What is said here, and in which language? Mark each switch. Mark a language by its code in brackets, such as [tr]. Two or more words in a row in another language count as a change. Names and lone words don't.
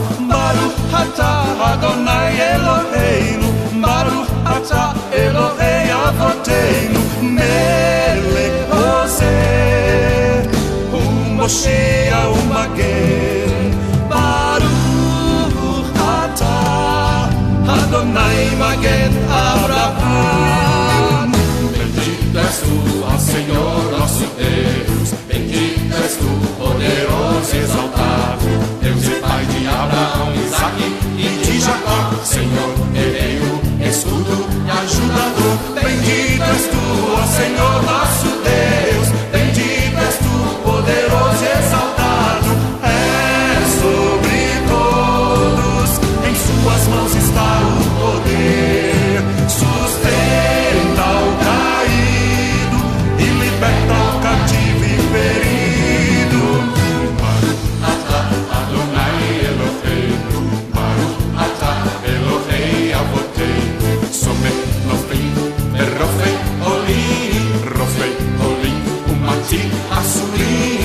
[he] ברוך אתה אדוני אלוהינו, ברוך אתה אלוהי אבותינו, מלך עוזר ומושיע ומגן. ברוך אתה אדוני מגן אברהם. [pt] Bendito és tu, ó Senhor, nosso Deus. Bendito és tu, poderoso e exaltado, Deus e Pai de Abraão, Isaque e de Jacó. Senhor, herdeiro, escudo e ajudador. Bendito és tu, ó Senhor, nosso Deus. Bendito és tu, poderoso e exaltado. És sobre todos, em suas mãos está o poder. Sustenta o caído e liberta o cativo e ferido. [he] ברוך אתה אדוני אלוהינו, ברוך אתה אלוהי אבותינו, סומך נופלים ורופא חולים, רופא חולים ומתיר אסורים.